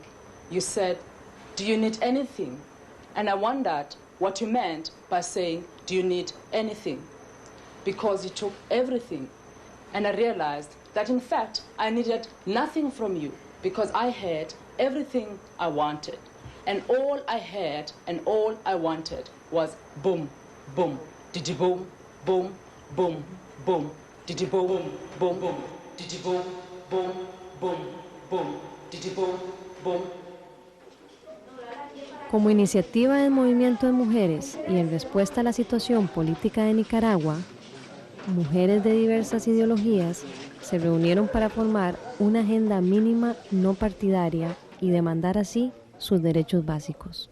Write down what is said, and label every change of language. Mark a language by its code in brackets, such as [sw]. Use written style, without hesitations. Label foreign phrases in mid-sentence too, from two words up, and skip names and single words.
[en] You said, do you need anything? And I wondered what you meant by saying, do you need anything? Because you took everything. And I realized that in fact, I needed nothing from you because I had everything I wanted. And all I had and all I wanted was boom, boom, diddy boom, boom, boom, boom, diddy boom, boom, boom, diddy boom, boom, boom, boom, diddy boom, boom. [es] Como iniciativa del Movimiento de Mujeres y en respuesta a la situación política de Nicaragua, mujeres de diversas ideologías se reunieron para formar una agenda mínima no partidaria y demandar así sus derechos básicos.